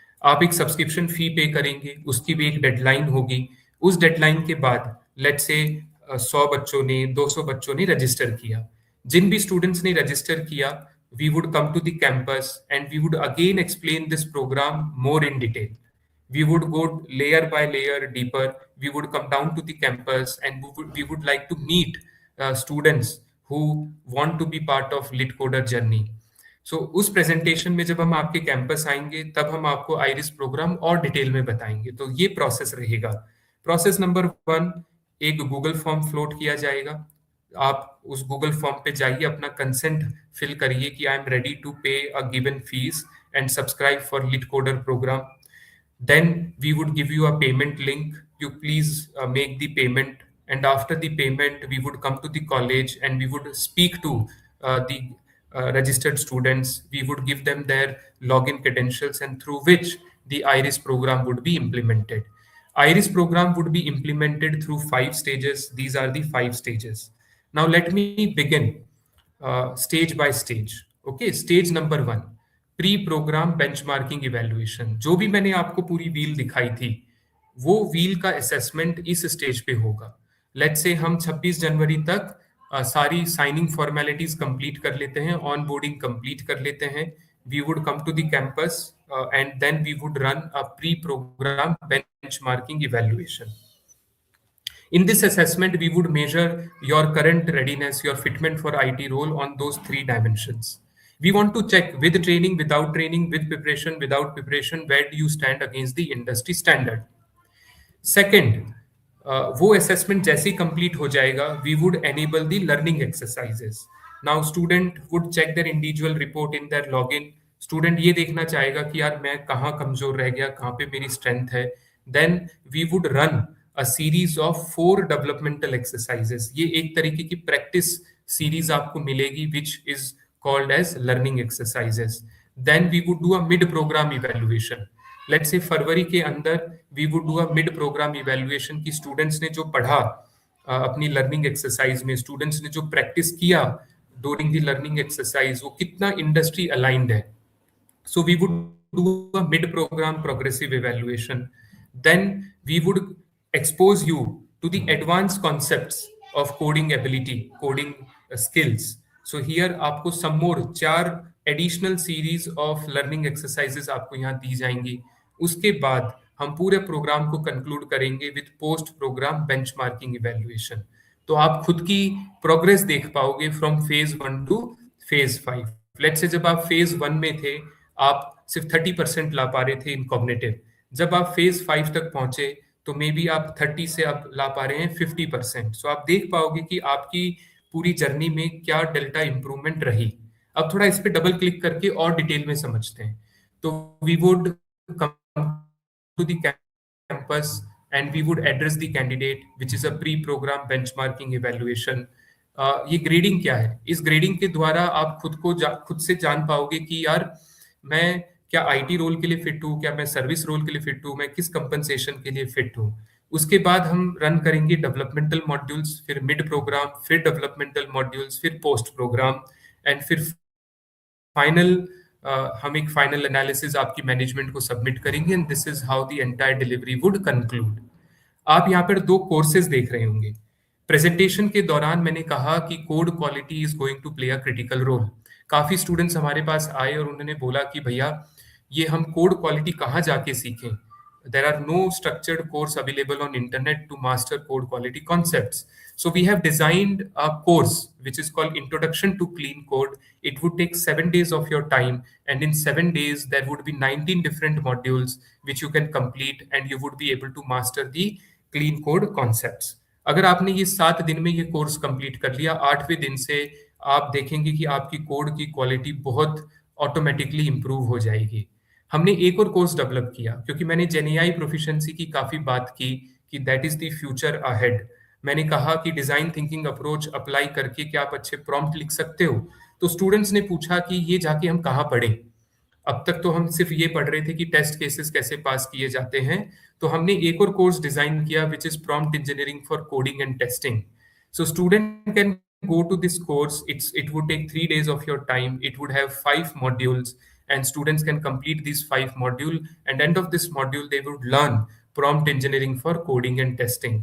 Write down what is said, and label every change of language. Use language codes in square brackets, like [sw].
[hi] आप एक सब्सक्रिप्शन फी पे करेंगे उसकी भी एक डेडलाइन होगी उस डेडलाइन के बाद लेट्स से 100 बच्चों ने 200 बच्चों ने रजिस्टर किया जिन भी स्टूडेंट्स ने रजिस्टर किया [en] we would come to the campus and we would again explain this program more in detail. We would go layer by layer deeper. We would come down to the campus and we would like to meet students who want to be part of litcoder journey. [hi] So उस presentation में जब हम आपके campus आएंगे तब हम आपको iris programme और डिटेल में बताएंगे तो ये प्रोसेस रहेगा प्रोसेस नंबर 1 एक गूगल फॉर्म फ्लोट किया जाएगा आप उस गूगल फॉर्म पे जाइए अपना कंसेंट फिल करिए कि [en] I am ready to pay a given fees and subscribe for litcoder program. Then we would give you a payment link. You please make the payment. And after the payment, we would come to the college and we would speak to the registered students. We would give them their login credentials and through which the IRIS program would be implemented. IRIS program would be implemented through 5 stages. These are the 5 stages. Now let me begin stage by stage. Okay, stage number 1. [hi] Pre programme benchmarking evaluation जो भी मैंने आपको पूरी wheel दिखाई थी वो wheel का assessment इस स्टेज पे होगा लेट्स से हम 26 जनवरी तक सारी साइनिंग फॉर्मेलिटीज कंप्लीट कर लेते हैं, [en] Onboarding complete कर लेते हैं, we would come to the campus and then we would run a pre programme benchmarking evaluation. In this assessment, we would measure your current readiness, your fitment for IT role on those three dimensions. We want to check with training, without training, with preparation, without preparation, where do you stand against the industry standard. [hi] Second, वो assessment जैसे ही complete हो जाएगा, [en] We would enable the learning exercises. Now student would check their individual report in their login. [hi] Student ये देखना चाहेगा कि यार मैं कहाँ कमजोर रह गया, कहाँ पे मेरी स्ट्रेंथ है. [en] Then we would run a series of 4 developmental exercises. [hi] ये एक तरीके की प्रैक्टिस सीरीज आपको मिलेगी [en] Which is called as learning exercises. Then we would do a mid programme evaluation. [hi] Let's say फरवरी के अंदर [en] we would do a mid programme evaluation [hi] की students ने जो पढ़ा अपनी लर्निंग एक्सरसाइज में, स्टूडेंट्स ने जो प्रैक्टिस किया [en] during the learning exercise, [hi] वो कितना इंडस्ट्री अलाइंड है. [en] So we would do a mid-program progressive evaluation. Then we would expose you to the advanced concepts of coding ability, coding skills. So here आपको some more 4 additional series of learning exercises [hi] आपको यहाँ दी जाएंगी. उसके बाद हम पूरे programme को conclude करेंगे [en] With post programme benchmarking evaluation. [hi] तो आप खुद की प्रोग्रेस देख पाओगे [en] From phase 1 to phase 5. [hi] Let's say जब आप फेज 1 में थे, आप सिर्फ 30% ला पा रहे थे इन कॉग्निटिव. जब आप फेज 5 तक पहुंचे तो मे बी आप 30 से आप ला पा रहे हैं 50%. सो आप देख पाओगे कि आपकी पूरी जर्नी में क्या डेल्टा इंप्रूवमेंट रही. अब थोड़ा इस पे डबल क्लिक करके और डिटेल में समझते हैं. [en] तो we would come to the campus and we would address the candidate, which is a pre-program benchmarking evaluation. [hi] ये ग्रेडिंग क्या है? इस ग्रेडिंग के द्वारा आप खुद से जान पाओगे कि यार मैं क्या आईटी रोल के लिए फिट हूँ, क्या मैं सर्विस रोल के लिए फिट हूँ, मैं किस कंपनसेशन के लिए फिट हूँ. उसके बाद हम रन करेंगे डेवलपमेंटल मॉड्यूल्स, फिर मिड प्रोग्राम, फिर डेवलपमेंटल मॉड्यूल्स, फिर पोस्ट प्रोग्राम एंड फिर फाइनल हम एक फाइनल एनालिसिस आपकी मैनेजमेंट को सबमिट करेंगे [en] And this is how the entire delivery would conclude. [hi] आप यहाँ पर 2 कोर्सेज देख रहे होंगे. प्रेजेंटेशन के दौरान मैंने कहा कि [en] Code quality is going to play a critical role. [hi] काफी स्टूडेंट्स हमारे पास आए और उन्होंने बोला कि भैया ये हम कोड क्वालिटी कहाँ जाके सीखें. [en] There are no structured course available on internet to master code quality concepts. So we have designed a course which is called Introduction to Clean Code. It would take 7 days of your time, and in 7 days there would be 19 different modules which you can complete, and you would be able to master the clean code concepts. [hi] अगर आपने ये 7 दिन में ये course complete कर लिया, 8वें दिन से आप देखेंगे कि आपकी कोड की क्वालिटी बहुत ऑटोमेटिकली इंप्रूव हो जाएगी. हमने एक और कोर्स डेवलप किया क्योंकि मैंने जेनेआई प्रोफिशिएंसी की काफी बात की कि [en] That is the future ahead. [hi] मैंने कहा कि डिजाइन थिंकिंग अप्रोच अप्लाई करके क्या आप अच्छे प्रॉम्प्ट लिख सकते हो. तो स्टूडेंट्स ने पूछा कि ये जाके हम कहाँ पढ़ें. अब तक तो हम सिर्फ ये पढ़ रहे थे कि टेस्ट केसेस कैसे पास किए जाते हैं. तो हमने एक और कोर्स डिजाइन किया [en] Which is prompt engineering for coding and testing. So student can go to this course. It would take 3 days of your time. It would have 5 modules and students can complete these 5 module, and end of this module they would learn prompt engineering for coding and testing.